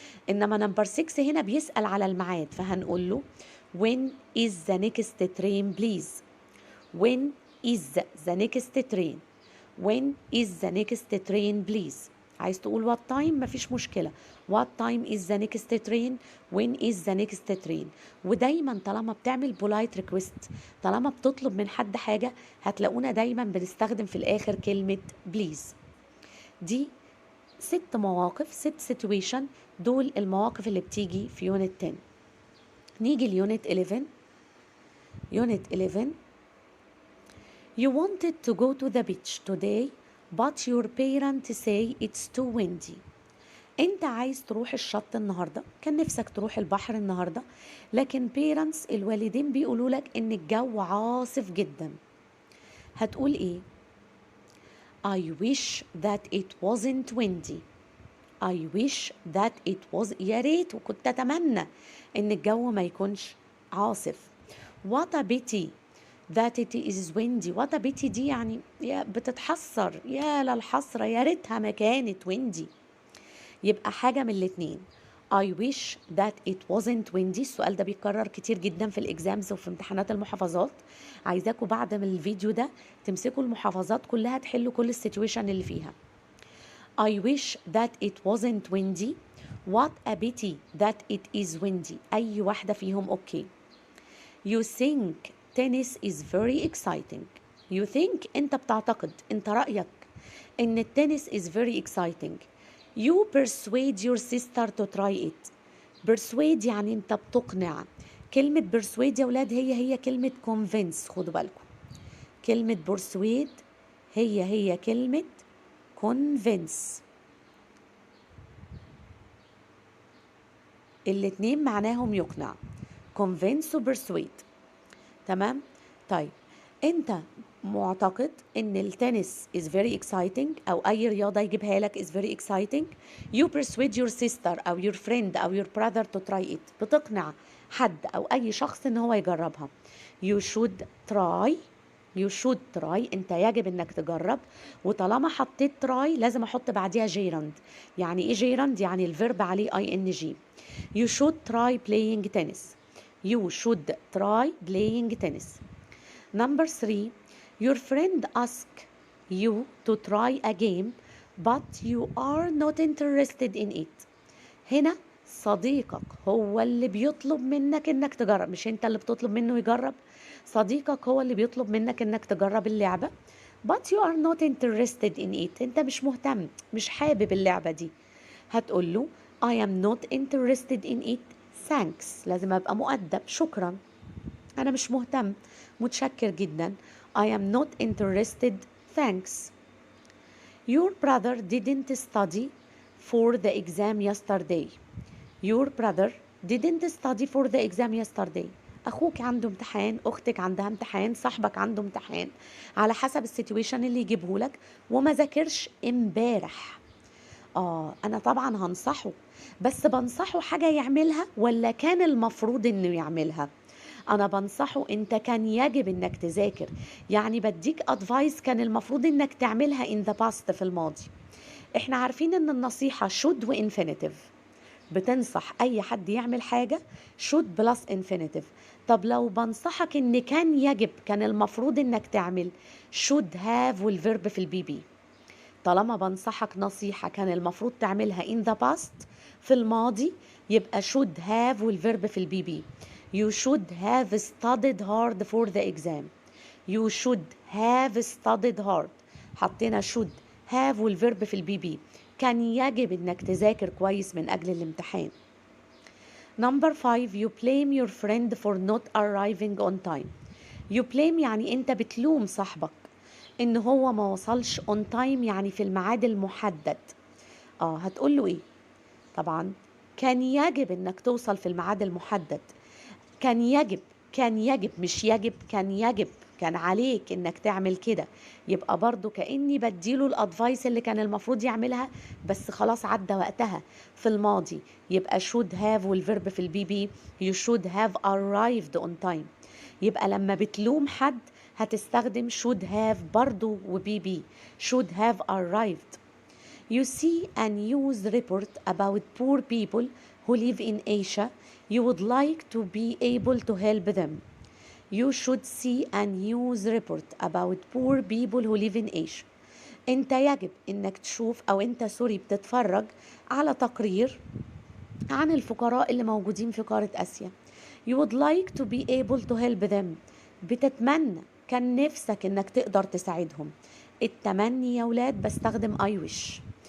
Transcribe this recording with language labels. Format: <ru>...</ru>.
<ar>إنما</ar> <en>number 6</en> <ar>هنا بيسأل على الميعاد، فهنقول له</ar> <en>when is the next train please. when is the next train. when is the next train please.</en> <ar>عايز تقول</ar> <en>what time</en> <ar>مفيش مشكلة.</ar> <en>what time is the next train. when is the next train.</en> <ar>ودايما طالما بتعمل</ar> <en>polite request،</en> <ar>طالما بتطلب من حد حاجة، هتلاقونا دايما بنستخدم في الآخر كلمة please. دي 6 مواقف،</ar> <en>6 situation،</en> <ar>دول المواقف اللي بتيجي في يونت 10. نيجي ليونت 11. يونت 11.</ar> <en>You wanted to go to the beach today but your parents say it's too windy.</en> <ar>انت عايز تروح الشط النهارده، كان نفسك تروح البحر النهارده، لكن parents الوالدين بيقولوا لك ان الجو عاصف جدا. هتقول ايه؟</ar> <en>I wish that it wasn't windy. I wish that it was،</en> <ar>يا ريت وكنت اتمنى ان الجو ما يكونش عاصف.</ar> <en>What a pity that it is windy. What a pity</en> <ar>دي يعني يا بتتحسر، يا للحسرة، يا ريتها ما كانت windy. يبقى حاجة من الاتنين.</ar> <en>I wish that it wasn't windy.</en> <ar>السؤال ده بيتكرر كتير جدا في الإكزامز وفي امتحانات المحافظات. عايزاكم بعد من الفيديو ده تمسكوا المحافظات كلها تحلوا كل السيتويشن اللي فيها.</ar> <en>I wish that it wasn't windy. What a pity that it is windy.</en> <ar>أي واحدة فيهم أوكي.</ar> <en>You think tennis is very exciting. You think</en> <ar>أنت بتعتقد، أنت رأيك إن التنس</ar> <en>is very exciting. You persuade your sister to try it.</en> <ar>persuade يعني أنت بتقنع. كلمة persuade يا ولاد هي كلمة convince، خدوا بالكم. كلمة persuade هي كلمة convince. الاتنين معناهم يقنع. convince و persuade. تمام؟ طيب انت معتقد ان التنس</ar> <en>is very exciting</en> <ar>او اي رياضة يجيبها لك is very exciting.</ar> <en>You persuade your sister</en> <ar>او</ar> <en>your friend او your brother to try it.</en> <ar>بتقنع حد او اي شخص ان هو يجربها.</ar> <en>You should try. You should try.</en> <ar>انت يجب انك تجرب. وطالما حطيت try لازم احط بعديها gerund. يعني ايه gerund؟ يعني الفيرب عليه ing.</ar> <en>You should try playing tennis. You should try playing tennis. Number 3. Your friend asks you to try a game but you are not interested in it.</en> <ar>هنا صديقك هو اللي بيطلب منك انك تجرب، مش انت اللي بتطلب منه يجرب. صديقك هو اللي بيطلب منك انك تجرب اللعبة</ar> <en>but you are not interested in it.</en> <ar>انت مش مهتم، مش حابب اللعبة دي. هتقول له</ar> <en>I am not interested in it. thanks.</en> <ar>لازم ابقى مؤدب، شكرا، انا مش مهتم، متشكر جدا.</ar> <en>I am not interested. thanks. Your brother didn't study for the exam yesterday. Your brother didn't study for the exam yesterday.</en> <ar>أخوك عنده امتحان، أختك عندها امتحان، صاحبك عنده امتحان، على حسب السيتويشن اللي يجيبه لك، وما ذاكرش امبارح. أنا طبعا هنصحه، بس بنصحه حاجة يعملها ولا كان المفروض إنه يعملها؟ أنا بنصحه أنت كان يجب أنك تذاكر، يعني بديك أدفايس كان المفروض أنك تعملها</ar> <en>in the past</en> <ar>في الماضي. احنا عارفين أن النصيحة should و infinitive، بتنصح أي حد يعمل حاجة</ar> <en>should plus infinitive.</en> <ar>طب لو بنصحك أن كان يجب، كان المفروض أنك تعمل should have والverb في البي بي. طالما بنصحك نصيحة كان المفروض تعملها</ar> <en>in the past</en> <ar>في الماضي، يبقى should have والverb في البي بي.</ar> <en>You should have studied hard for the exam. You should have studied hard.</en> <ar>حطينا should have والverb في البي بي. كان يجب انك تذاكر كويس من اجل الامتحان.</ar> <en>Number 5 you blame your friend for not arriving on time. You blame</en> <ar>يعني انت بتلوم صاحبك ان هو ما وصلش</ar> <en>on time،</en> <ar>يعني في الميعاد المحدد. هتقول له ايه؟ طبعا كان يجب انك توصل في الميعاد المحدد. كان يجب مش يجب، كان يجب، كان عليك انك تعمل كده. يبقى برضو كأني بديله الادفايس اللي كان المفروض يعملها، بس خلاص عدى وقتها في الماضي. يبقى should have والverb في البي بي.</ar> <en>you should have arrived on time.</en> <ar>يبقى لما بتلوم حد هتستخدم should have برضو وبي بي.</ar> <en>should have arrived. You see a news report about poor people who live in Asia. You would like to be able to help them. You should see a news report about poor people who live in Asia.</en> <ar>انت يجب انك تشوف او انت بتتفرج على تقرير عن الفقراء اللي موجودين في قارة آسيا.</ar> <en>You would like to be able to help them.</en> <ar>بتتمنى، كان نفسك انك تقدر تساعدهم. التمني يا ولاد بستخدم I wish.</ar>